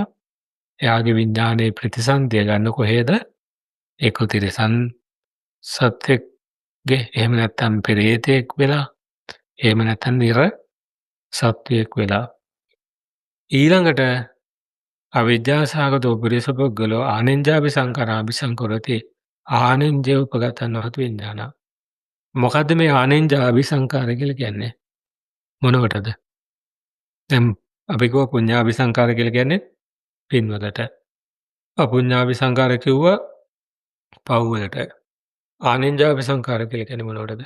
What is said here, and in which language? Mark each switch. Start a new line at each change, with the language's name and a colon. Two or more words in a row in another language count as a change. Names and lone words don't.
Sinhala: එයාගේ විඥානයේ ප්‍රතිසන්දිය ගන්න කොහේද? එක්ක තිරිසන් සත්වෙක්ගේ, එහෙම නැත්නම් පෙරේතෙක් වෙලා, එහෙම නැත්නම් නිර සත්වයෙක් වෙලා. ඊළඟට
Pali: අවිද්‍යා සහගතෝ පුරිස පුද්ගලෝ ආනෙන්ජාභි සංඛාරා අபிසංකරති ආනෙන්ජේ උපගතං හෝති විඥානං.
Sinhala: මොකද්ද මේ
Pali: ආනෙන්ජාභි සංඛාර
Sinhala: කියලා කියන්නේ? මොනවටද? දැන් අපි කිව්වා
Pali: පුඤ්ඤාභි සංඛාර
Sinhala: කියලා කියන්නේ පින්වලට.
Pali: අපුඤ්ඤාභි සංඛාර
Sinhala: කිව්වා පව් වලට.
Pali: ආනෙන්ජාභි සංඛාර
Sinhala: කියලා කියන්නේ මොනවටද?